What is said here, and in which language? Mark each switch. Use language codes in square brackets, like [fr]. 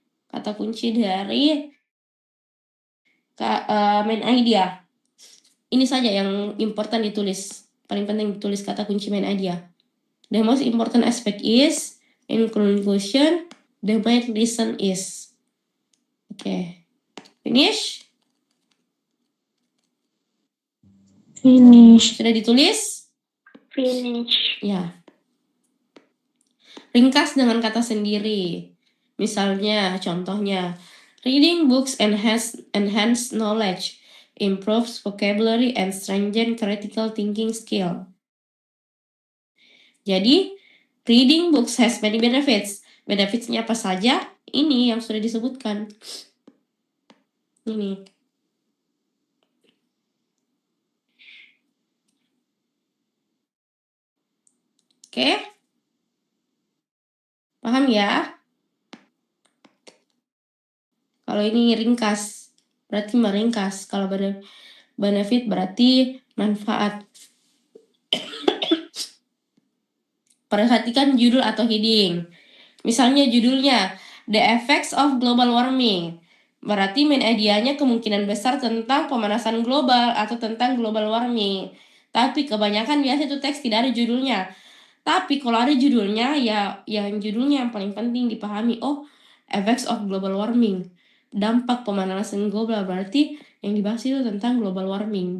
[id] Kata kunci dari main idea. Ini saja yang important ditulis. Paling penting ditulis kata kunci main idea. [en] The most important aspect is, in conclusion, the main reason is. Oke. Finish? Finish. [id] Sudah ditulis? [en] Finish. [id] Ya. Ringkas dengan kata sendiri. Misalnya, contohnya, [en] reading books enhance knowledge, improves vocabulary, and strengthen critical thinking skill. [id] Jadi, [en] reading books has many benefits. [id] Benefits-nya apa saja? Ini yang sudah disebutkan. Ini. Oke? Paham ya? Kalau ini ringkas, berarti meringkas. Kalau benefit berarti manfaat. Perhatikan judul atau heading. Misalnya judulnya, [en] The Effects of Global Warming. [id] Berarti main idenya kemungkinan besar tentang pemanasan global atau tentang global warming. Tapi kebanyakan biasa itu teks tidak ada judulnya. Tapi kalau ada judulnya, ya yang judulnya yang paling penting dipahami. [en] Oh, effects of global warming. [id] Dampak pemanasan global, berarti yang dibahas itu tentang global warming.